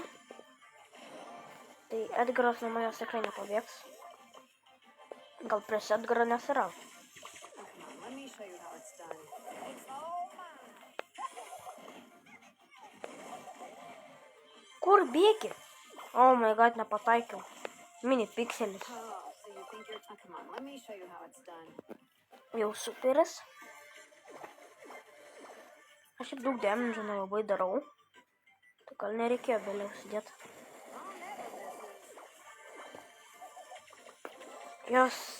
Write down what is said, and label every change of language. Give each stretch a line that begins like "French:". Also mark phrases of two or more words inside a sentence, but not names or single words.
Lithuanian: Tai Edgaras nuo manęs tikrai nepabėgs. Gal prieš Edgarą nesira. Kur bėgi?
English: Oh my god,
Lithuanian: nepataikiau. Mini pikselis. Jau superis. Aš šiaip daug damage nelabai darau. Tai gal nereikėjo vėliau sudėti. Jos.